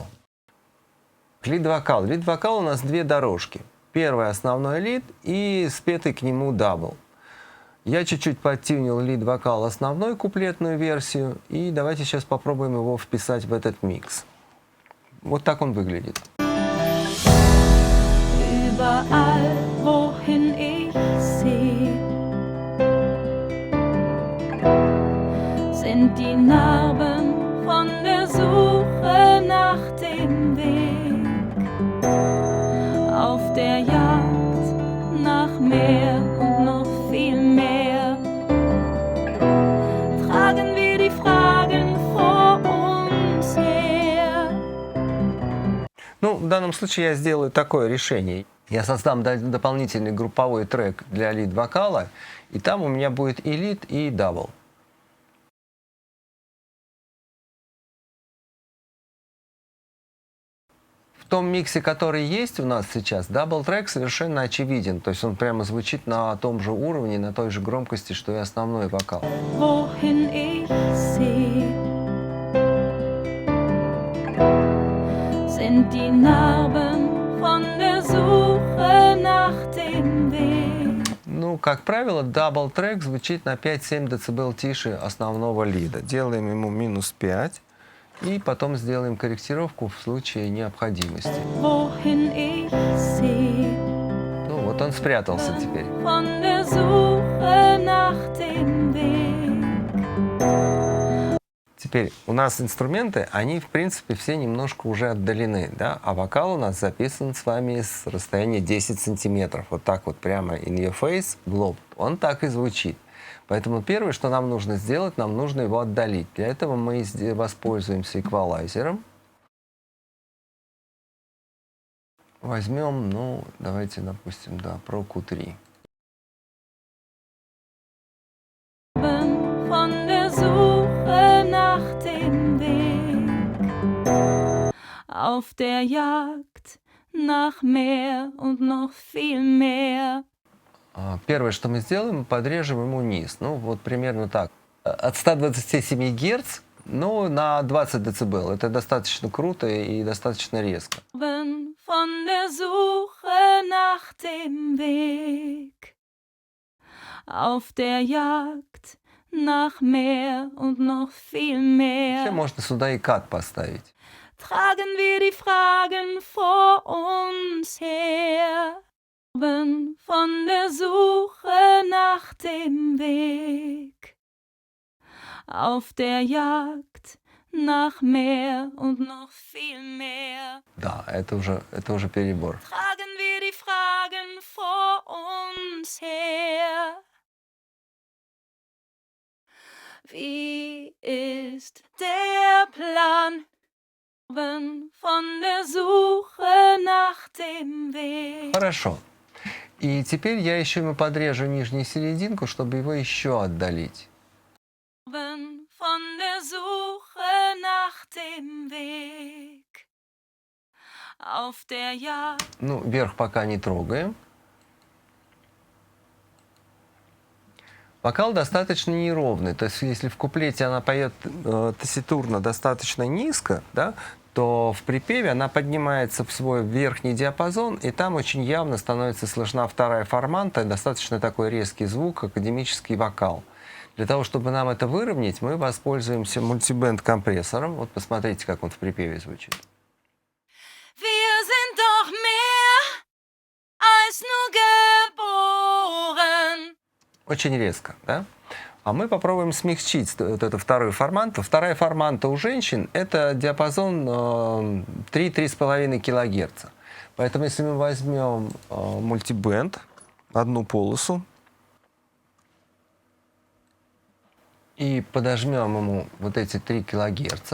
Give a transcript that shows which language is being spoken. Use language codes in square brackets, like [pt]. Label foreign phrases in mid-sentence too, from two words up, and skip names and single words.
[ru] Лид-вокал. Лид-вокал у нас две дорожки. Первый основной лид и спетый к нему дабл. Я чуть-чуть подтюнил лид-вокал основной, куплетную версию. И давайте сейчас попробуем его вписать в этот микс. Вот так он выглядит. [de] Überall, wohin ich sehe, sind die Narben von der Suche nach dem Weg, auf der Jagd nach mehr und noch viel mehr. Tragen wir die Fragen vor uns her. [ru] Ну, в данном случае я сделаю такое решение. Я создам дополнительный групповой трек для лид-вокала, и там у меня будет и лид, и дабл. В том миксе, который есть у нас сейчас, дабл-трек совершенно очевиден. То есть он прямо звучит на том же уровне, на той же громкости, что и основной вокал. [de] Wohin ich sehe, sind die Narben von der Suche nach dem Weg. [ru] Ну, как правило, дабл-трек звучит на 5-7 дБ тише основного лида. Делаем ему -5 И потом сделаем корректировку в случае необходимости. [de] wohin ich seh. [ru] Ну вот он спрятался теперь. [de] Von der Suche nach dem Weg. [ru] Теперь у нас инструменты, они в принципе все немножко уже отдалены, да? А вокал у нас записан с вами с расстояния 10 сантиметров. Вот так вот прямо [en] in your face, [ru] в лоб. Он так и звучит. Поэтому первое, что нам нужно сделать, нам нужно его отдалить. Для этого мы воспользуемся эквалайзером. Возьмем, ну, давайте, допустим, да, Pro Q3. [de] Von der Suche nach dem Weg. Auf der Jagd nach mehr und noch viel mehr. [ru] Первое, что мы сделаем, мы подрежем ему низ. Ну, вот примерно так. От 127 Гц, ну, на 20 дБ. Это достаточно круто и достаточно резко. [de] Von der Suche nach dem Weg. Auf der Jagd nach mehr und noch viel [ru] Вообще [de] mehr. [ru] можно сюда и кат поставить. [de] Tragen wir die Fragen vor uns her. Von der Suche nach dem Weg. Auf der Jagd nach mehr und noch viel mehr. [ru] Да, это уже перебор. [de] Tragen wir die Fragen vor uns her. Wie ist der Plan? Von der Suche nach dem Weg. [ru] Хорошо. И теперь я еще ему подрежу нижнюю серединку, чтобы его еще отдалить. [de] Von der Suche nach dem Weg. Auf der Jagd. [ru] Ну, верх пока не трогаем. Вокал достаточно неровный. То есть, если в куплете она поет тесситурно достаточно низко, да, то в припеве она поднимается в свой верхний диапазон, и там очень явно становится слышна вторая форманта, достаточно такой резкий звук, академический вокал. Для того, чтобы нам это выровнять, мы воспользуемся мультибенд-компрессором. Вот посмотрите, как он в припеве звучит. [de] Wir sind doch mehr als nur geboren. [ru] Очень резко, да? А мы попробуем смягчить вот эту вторую форманту. Вторая форманта у женщин – это диапазон 3-3,5 кГц. Поэтому если мы возьмем мультибенд, одну полосу, и подожмем ему вот эти 3 кГц,